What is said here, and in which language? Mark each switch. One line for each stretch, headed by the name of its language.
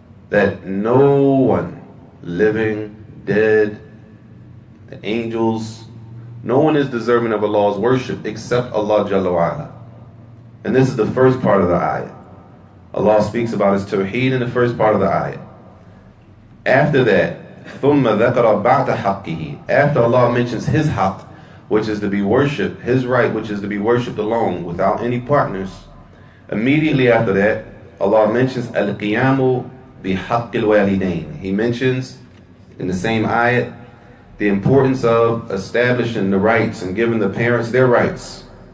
English: That no one, living, dead, the angels, no one is deserving of Allah's worship except Allah Jalla wa'ala. And this is the first part of the ayah. Allah speaks about His Tawheed in the first part of the ayah. After that,
Arabic: ثُمَّ ذَكَرَ بَعْدَ حَقِّهِ.
English: After Allah mentions His haqq, which is to be worshipped, His right, which is to be worshipped alone, without any partners. Immediately after that, Allah mentions al-qiyamu
Arabic: بِحَقِّ الْوَالِدَيْنِ.
English: He mentions in the same ayat the importance of establishing the rights and giving the parents their rights.